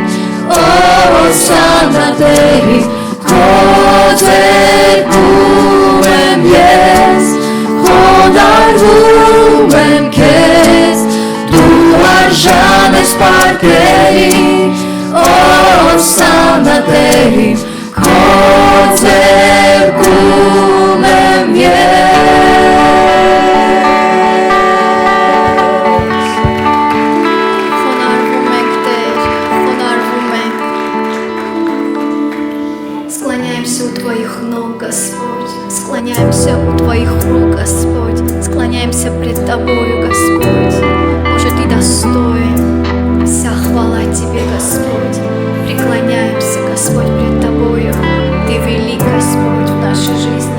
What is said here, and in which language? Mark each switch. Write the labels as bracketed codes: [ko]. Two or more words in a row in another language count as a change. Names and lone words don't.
[hy] Օսանա Տերի Քո ձեռքում եմ ես Խոնարհվում եմ քեզ Դու արժան ես պարգևի Օսանա Տերի Քո ձեռքում եմ Խոնարհվում ենք, Տեր, խոնարհվում ենք։ [ru] Склоняемся у Твоих ног, Господь. Склоняемся у Твоих рук, Господь. Склоняемся пред Тобою, Господь. Боже, Ты достоин. Вся хвала Тебе, Господь. Преклоняемся, Господь, пред Тобою. Ты велик, Господь, в нашей жизни.